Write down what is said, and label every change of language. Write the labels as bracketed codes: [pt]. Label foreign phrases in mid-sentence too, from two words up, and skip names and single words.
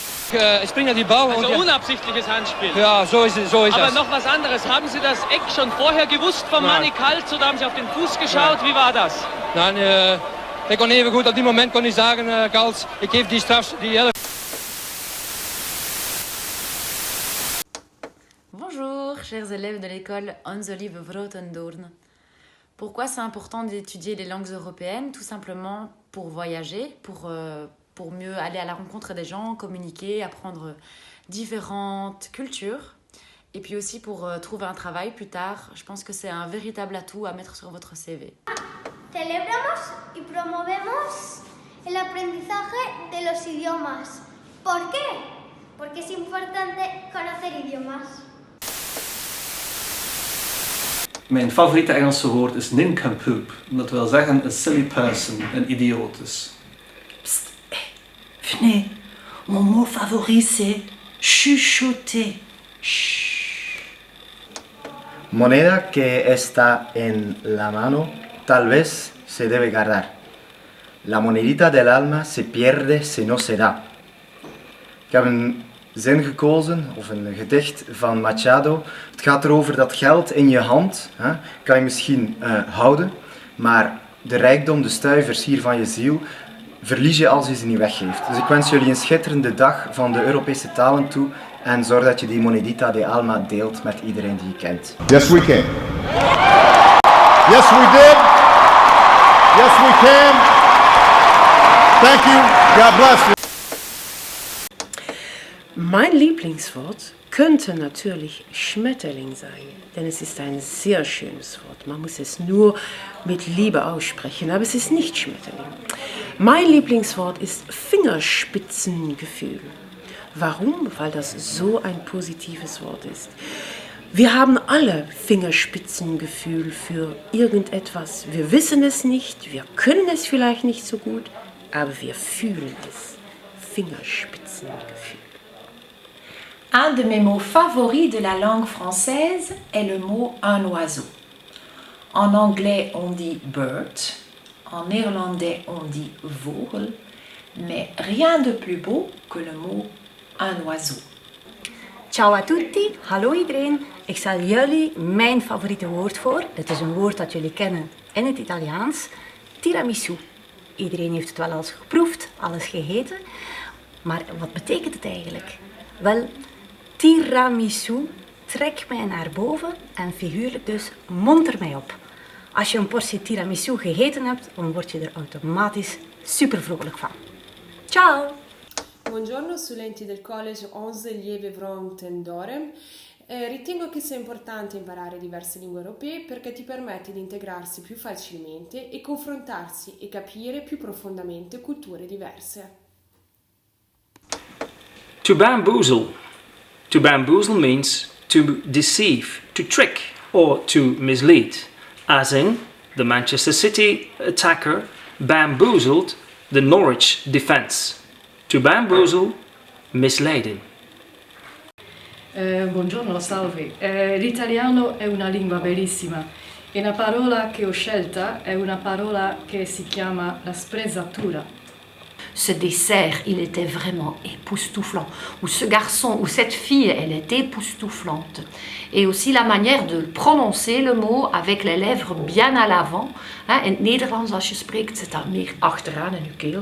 [de] Ich springe die Ball. Also unabsichtliches Handspiel. Ja, so ist es. Aber noch was anderes. Haben Sie das Eck schon vorher gewusst von Manny Kalt oder haben Sie auf den Fuß geschaut? Wie war das? Nein, [nl] ik kon even goed. Op die moment kon ik zeggen, Kalt, ik geef die straf, die hele... [fr] Bonjour, chers élèves de l'école Hans Olive Vrotendoorn. Pourquoi c'est important d'étudier les langues européennes? Tout simplement pour voyager, pour mieux aller à la rencontre des gens, communiquer, apprendre différentes cultures. Et puis aussi pour trouver un travail plus tard. Je pense que c'est un véritable atout à mettre sur votre CV. [es] Celebramos y promovemos el aprendizaje de los idiomas. ¿Por qué? Porque es importante conocer idiomas. [nl] Mijn favoriete Engelse woord is nincompoop. Dat wil zeggen een [en] silly person, [nl] een idioot is. Psst, [fr] venez. Mon mot favori c'est chuchoter. Shh. [es] Moneda que está en la mano, tal vez se debe guardar. La monedita del alma se pierde si no se da. [nl] Ik heb een zin gekozen, of een gedicht van Machado. Het gaat erover dat geld in je hand, kan je misschien houden, maar de rijkdom, de stuivers hier van je ziel, verlies je als je ze niet weggeeft. Dus ik wens jullie een schitterende dag van de Europese talen toe en zorg dat je die [es] monedita de alma [nl] deelt met iedereen die je kent. [en] Yes, we can. Yes, we did. Yes, we can. Thank you. God bless you. [de] Mein Lieblingswort könnte natürlich Schmetterling sein, denn es ist ein sehr schönes Wort. Man muss es nur mit Liebe aussprechen, aber es ist nicht Schmetterling. Mein Lieblingswort ist Fingerspitzengefühl. Warum? Weil das so ein positives Wort ist. Wir haben alle Fingerspitzengefühl für irgendetwas. Wir wissen es nicht, wir können es vielleicht nicht so gut, aber wir fühlen es. Fingerspitzengefühl. [fr] Un de mes mots favoris de la langue française est le mot un oiseau. En anglais, on dit bird. En néerlandais, on dit vogel. Mais rien de plus beau que le mot un oiseau. [it] Ciao a tutti, [nl] hallo iedereen. Ik stel jullie mijn favoriete woord voor. Het is een woord dat jullie kennen in het Italiaans. Tiramisu. Iedereen heeft het wel eens geproefd, alles gegeten. Maar wat betekent het eigenlijk? Wel, tiramisu trekt mij naar boven en figuurlijk dus monter mij op. Als je een portie tiramisu gegeten hebt, dan word je er automatisch super vrolijk van. [it] Ciao! Buongiorno studenti del College Hans Olive Vrotendoorn. Ritengo che sia importante imparare diverse lingue europee perché ti permette di integrarsi più facilmente e confrontarsi e capire più profondamente culture diverse. [en] To bamboozle. To bamboozle means to deceive, to trick or to mislead. As in, the Manchester City attacker bamboozled the Norwich defence. To bamboozle, misleading. [it] Buongiorno, salve. L'italiano è una lingua bellissima e la parola che ho scelta è una parola che si chiama la sprezzatura. [fr] Ce dessert, il était vraiment époustouflant. Ou ce garçon, ou cette fille, elle était époustouflante. Et aussi la manière de prononcer le mot avec les lèvres bien à l'avant. [nl] In het Nederlands, als je spreekt, zit dat meer achteraan in je keel.